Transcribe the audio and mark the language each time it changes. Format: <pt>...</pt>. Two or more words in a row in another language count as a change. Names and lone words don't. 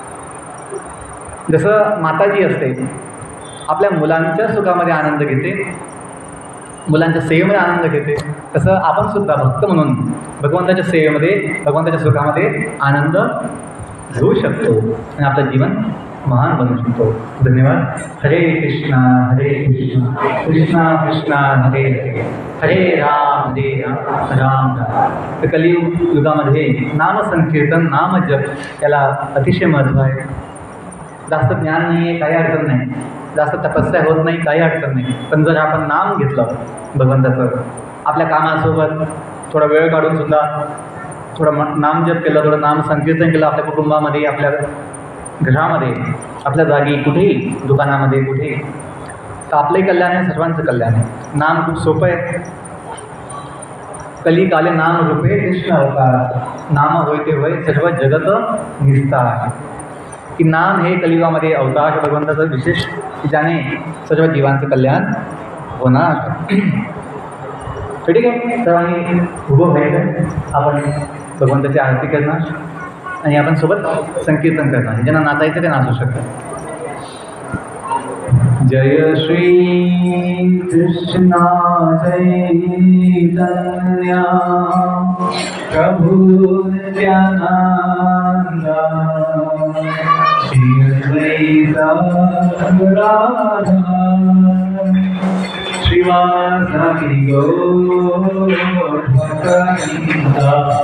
<mr>जसं माताजी असते, आपल्या मुलांच्या सुखामध्ये आनंद घेते, मुलांच्या सेवेमध्ये आनंद घेते, तसं आपण सुद्धा भक्त म्हणून भगवंताच्या सेवेमध्ये, भगवंताच्या सुखामध्ये आनंद घेऊ शकतो आणि आपलं जीवन महान बनवू शकतो. धन्यवाद. हरे कृष्णा कृष्णा कृष्णा हरे हरे, हरे राम राम राम. तर कलियुग युगामध्ये नामसंकीर्तन, नामजप याला अतिशय महत्त्व आहे. जास्त ज्ञान नाही आहे, काही अडचण नाही, जास्त तपस्या होत नाही, काही अडचण नाही, पण जर आपण नाम घेतलं भगवंताचं, आपल्या कामासोबत थोडा वेळ काढून सुद्धा थोडं नामजप केलं, थोडं नाम संकीर्तन केलं, आपल्या कुटुंबामध्ये, आपल्या घरामध्ये, आपल्या जागी, कुठेही, दुकानामध्ये, कुठेही, तर आपलंही कल्याण आहे, सर्वांचं कल्याण आहे. नाम खूप सोपं आहे.</mr> <bn>কলি কালে নাম রূপে কৃষ্ণ অবতার, নাম হয় তে হয় সর্ব জগৎ নিস্তার.</bn> <mr>की नाम हे कलियुगामध्ये अवतार भगवंताचं विशेष, की ज्याने सर्व जीवांचं कल्याण होणार. ठीक आहे, सर्वांनी उभं व्हायचं. आपण भगवंताची आरती करणार आणि आपण सोबत संकीर्तन करणार. ज्यांना नाचायचं ते नाचू शकतात. जय श्री कृष्णा चैतन्य प्रभु नित्यानंद, श्री अद्वैत राधा श्रीवासादि गौर भक्तवृंदा.</mr>